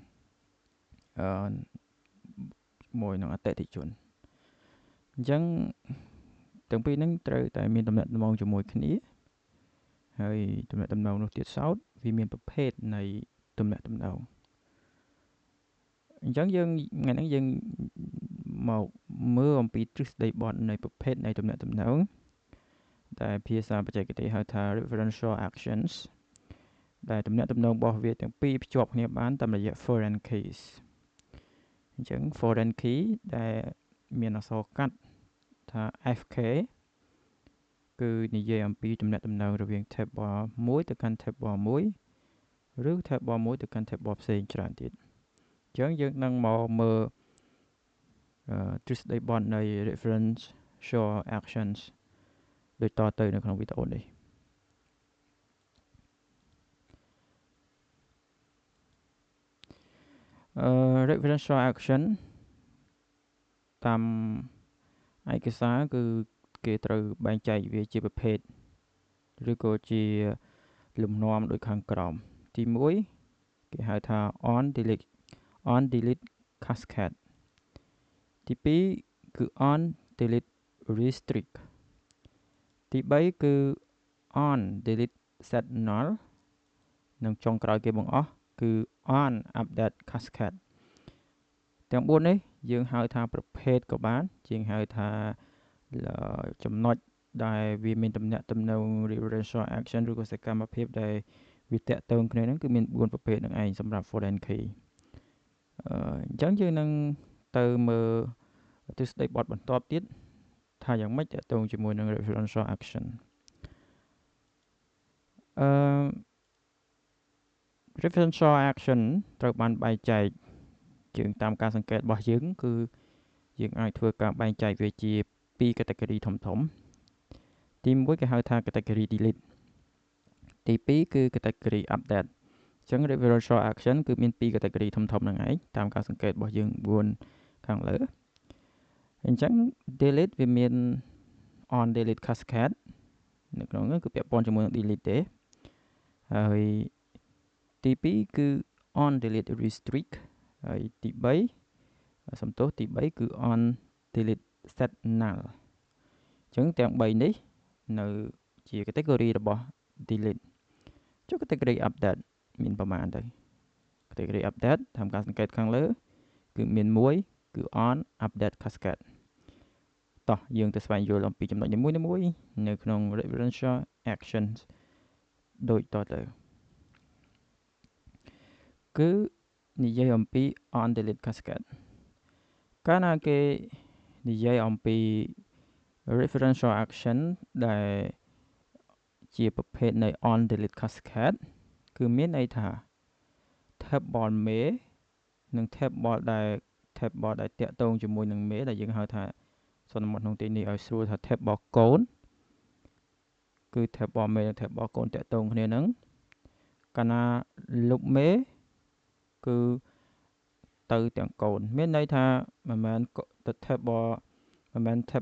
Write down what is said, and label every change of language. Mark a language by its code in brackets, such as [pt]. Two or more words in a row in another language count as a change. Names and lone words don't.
[km] អតិថិជនអញ្ចឹងទាំងពីរហ្នឹងត្រូវតែមានទំនាក់ទំនងជាមួយគ្នាហើយទំនាក់ទំនងនោះទៀតសោតវាមានប្រភេទនៃទំនាក់ទំនងអ ញ្ចឹងយើងថ្ងៃហ្នឹងយើងមកមើលអំពីទ្រឹស្ដីបត់នៃប្រភេទនៃទំនាក់ទំនងដែលភាសាបច្ចេក ទេសហៅថា [en] referential actions [km] ដែលទំនាក់ទំនងរបស់វាទាំងពីរភ្ជាប់គ្នាបានតាមរយៈ foreign keys អញ្ចឹង [en] foreign key [km] ដែលមានអក្សរកាត់ថា FK គឺនិយាយអំពីទំនាក់ទំនងរវាង [en] tab bar [km] 1ទៅកាន់ [en] tab bar [km] 1ឬ [en] tab bar [km] 1ទៅកាន់ [en] tab bar [km] ផ្សេងច្រើនទៀតអញ្ចឹងយើងនឹងមកមើលទ្រឹស្ដីបត់នៃ [en] referential actions [km] ដូចតទៅនៅក្នុងវីដេអូនេះ [en] referential action [km] តាមឯកសារគឺគេត្រូវបែងចែកវាជាប្រភេទឬក៏ជាលំនាំដូចខាងក្រោមទី1គេហៅថា on [en] delete cascade [km] ទី2គឺ [en] on delete restrict [km] ទី3គឺ [en] on delete set null [km] និងចុងក្រោយគេបង្អស់គឺ on [en] update cascade [km] ទាំង4នេះយើងហៅថាប្រភេទក៏បានយើងហៅថាចំណុចដែលវាមានទំនាក់ទំនង [en] referential action [km] ឬក៏សកម្មភាពដែលវាតាក់ទងគ្នាហ្នឹងគឺមាន4ប្រភេទហ្នឹងឯងសម្រាប់ [en] foreign key [km] អញ្ចឹងយើងនឹងទៅមើលទ្រឹស្ដីបត់បន្ទាប់ទៀតថាយ៉ាងម៉េចតាក់ទងជាមួយនឹង [en] referential action referential action [km] ត្រូវបានបែងចែកជាងតាមការសង្កេតរបស់យើងគឺយើងអាចធ្វើការបែង ចែកវាជា2 category ធំទី1គេហៅថា [en] category delete [km] ទី2គឺ [en] category update [km] អញ្ចឹង [en] referential action [km] គឺមាន2 category ធំហ្នឹងឯងតាមការសង្កេតរបស់យើង4ខាងលើអញ្ចឹង delete វាមាន [en] on delete cascade [km] នៅក្នុងនោះគឺពាក់ព័ន្ធជាមួយនឹង delete ទេហើយទី2គឺ [en] on delete restrict [km] ហើយទី 3គឺ [en] on delete set null [km] អញ្ចឹងទាំង3នេះនៅជា category របស់ delete ចុះ [en] category update [km] មានប្រមាណទៅ [en] category update [km] តាមការសង្កេតខាងលើគឺមាន1គឺ [en] on update cascade [km] តោះយើងទៅស្វែងយល់អំពីចំណុចនីមួយៗនៅក្នុង [en] referential actions [km] ដូចតទៅ គឺនិយាយអំពី [en] on delete cascade [km] កាលណាគេនិយាយអំពី [en] referential action [km] ដែលជាប្រភេទនៃ [en] on delete cascade [km] គឺមានន័យថា [en] tab bar [km] មេនិង [en] tab bar [km] ដែលតាក់ទងជាមួយនឹងមេដែលយើងហៅថាសន្មតក្នុងទី នេះឲ្យស្រួលថា [en] tab bar [km] កូនគឺ [en] tab bar [km] មេនិង [en] tab bar [km] កូនតាក់ទងគ្នានឹងកាលណាលុបមេគឺទៅទាំងកូនមានន័យថាមិនមែនទៅ [en] tab bar [km] មិនមែន tab